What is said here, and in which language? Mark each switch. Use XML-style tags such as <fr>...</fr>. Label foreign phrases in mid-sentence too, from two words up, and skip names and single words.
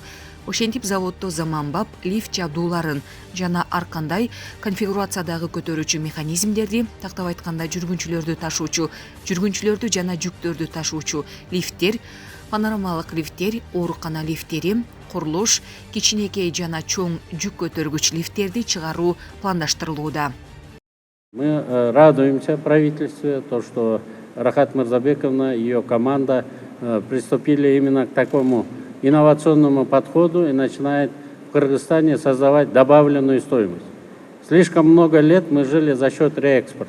<ky>Ошентип заводдо заманбап лифт жабдууларын жана ар кандай конфигурациядагы көтөрүүчү механизмдерди, тактап айтканда жүргүнчүлөрдү жана жүктөрдү ташуучу лифттер, панорамалык лифттер, оорукана лифттери, курулуш, кичинекей жана чоң жүк көтөргүч лифттерди чыгаруу пландаштырылууда.</ky> <ru>Мы радуемся правительству, то, что Рахат Мырзабековна и ее команда приступили именно к такому инновационному подходу и начинает в Кыргызстане создавать добавленную стоимость. Слишком много лет мы жили за счет реэкспорта.</ru>